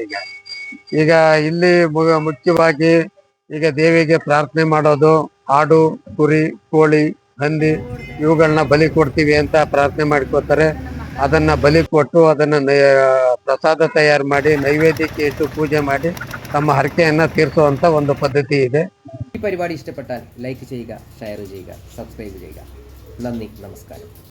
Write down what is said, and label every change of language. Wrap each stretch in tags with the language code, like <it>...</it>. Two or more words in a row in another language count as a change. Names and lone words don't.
<kn>ಈಗ ಇಲ್ಲಿ ಮುಖ್ಯವಾಗಿ ಈಗ ದೇವಿಗೆ ಪ್ರಾರ್ಥನೆ ಮಾಡೋದು, ಆಡು, ಕುರಿ, ಕೋಳಿ, ಹಂದಿ ಇವುಗಳನ್ನ ಬಲಿ ಕೊಡ್ತೀವಿ ಅಂತ ಪ್ರಾರ್ಥನೆ ಮಾಡ್ಕೋತಾರೆ. ಅದನ್ನ ಬಲಿ ಕೊಟ್ಟು ಅದನ್ನ ಪ್ರಸಾದ ತಯಾರು ಮಾಡಿ ನೈವೇದ್ಯಕ್ಕೆ ಇಟ್ಟು ಪೂಜೆ ಮಾಡಿ ತಮ್ಮ ಹರಕೆಯನ್ನ ತೀರಿಸುವಂತ ಒಂದು പദ്ധതി ಇದೆ.</kn> <ml>ഈ പരിപാടി ഇഷ്ടപ്പെട്ടാൽ ലൈക്ക് ചെയ്യുക, ഷെയർ ചെയ്യുക, സബ്സ്ക്രൈബ് ചെയ്യുക. നന്ദി, നമസ്കാരം.</ml>